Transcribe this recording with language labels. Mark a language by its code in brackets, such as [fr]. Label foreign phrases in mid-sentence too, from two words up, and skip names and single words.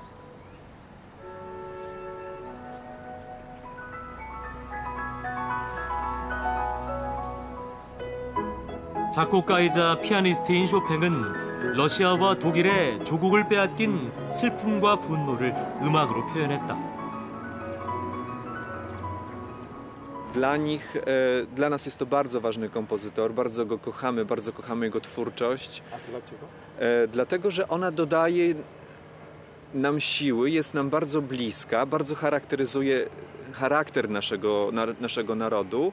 [ko] 작곡가이자 피아니스트인 쇼팽은 러시아와 독일의 조국을 빼앗긴 슬픔과 분노를 음악으로 표현했다. [pl] Dla nas jest to bardzo ważny kompozytor, bardzo go kochamy, bardzo kochamy jego twórczość. A dlaczego? Dlatego, że ona dodaje nam siły, jest nam bardzo bliska, bardzo charakteryzuje charakter naszego narodu,